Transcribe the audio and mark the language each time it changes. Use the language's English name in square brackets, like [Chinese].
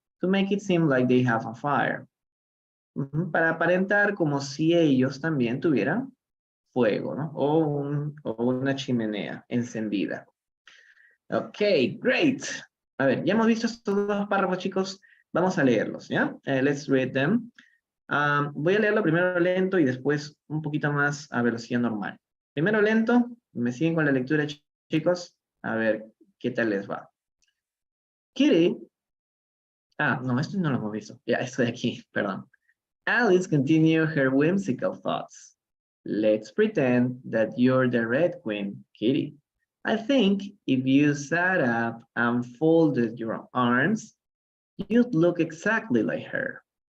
[English] To make it seem like they have a fire. [Spanish] Para aparentar como si ellos también tuvieran fuego, ¿no? O una chimenea encendida. Ok, great. A ver, ya hemos visto estos dos párrafos, chicos. Vamos a leerlos, ¿ya? [English] Let's read them. [Spanish] Voy a leerlo primero lento y después un poquito más a velocidad normal. Primero lento, me siguen con la lectura, chicos. A ver qué tal les va. Kitty. No, esto no lo hemos visto. Ya, esto de aquí, perdón. [English] Alice continued her whimsical thoughts. Let's pretend that you're the Red Queen, Kitty. I think if you sat up and folded your arms, you'd look exactly like her.